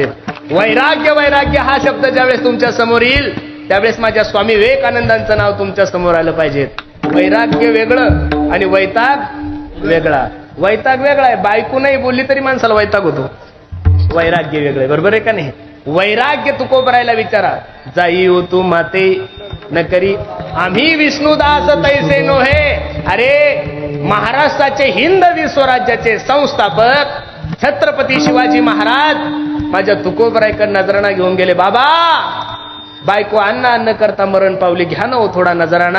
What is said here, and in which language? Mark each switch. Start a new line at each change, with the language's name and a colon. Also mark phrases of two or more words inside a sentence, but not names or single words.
Marathi: वैराग्य वैराग्य हा शब्द ज्यावेळेस तुमच्या समोर येईल त्यावेळेस माझ्या स्वामी विवेकानंदांचं नाव तुमच्या समोर आलं पाहिजे. वैराग्य वेगळं आणि वैताग वेगळा. वैताग वेगळा आहे, बायको नाही बोलली तरी माणसाला वैताग होतो. वैराग्य वेगळं, बरोबर आहे का नाही. वैराग्य तुकोबरायला विचारा. जाई हो तू माते न करी आम्ही विष्णुदास तैसे नोहे. अरे महाराष्ट्राचे हिंदवी स्वराज्याचे संस्थापक छत्रपती शिवाजी महाराज माझ्या तुकोबरायकर नजराणा घेऊन गेले. बाबा, बायको अन्न अन्न करता मरण पावली, घ्या ना हो थोडा नजराणा.